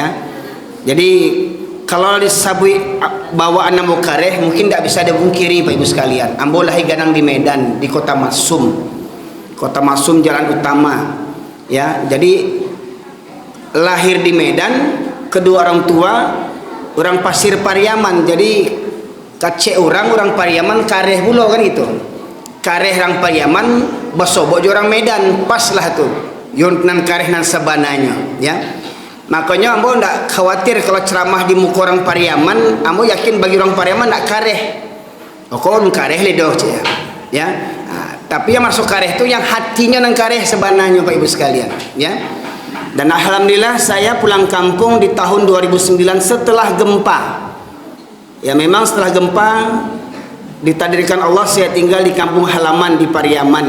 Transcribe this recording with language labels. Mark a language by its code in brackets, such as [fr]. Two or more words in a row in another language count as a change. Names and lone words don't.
[id] Jadi kalau disebut bawaan ambo kareh mungkin tidak bisa dipungkiri Bapak Ibu sekalian. Ambo lahir ganang di Medan, di Kota Masum. Kota Masum jalan utama ya. Jadi lahir di Medan, kedua orang tua orang Pasir Pariaman. [min] Jadi kacek orang Pariaman kareh pula kan itu. Kareh orang Pariaman basobok orang Medan, pas lah tuh. Yon nan kareh nan sabananya ya. Makanya ambo ndak khawatir kalau ceramah di muka orang Pariaman, ambo yakin bagi orang Pariaman ndak kareh. Oh kau kareh le doh ya. [id] Nah, tapi yang masuk kareh itu yang hatinya nang kareh sebananya Pak Ibu sekalian ya. Dan alhamdulillah saya pulang kampung di tahun 2009 setelah gempa. Ya memang setelah gempa ditakdirkan Allah saya tinggal di kampung halaman di Pariaman.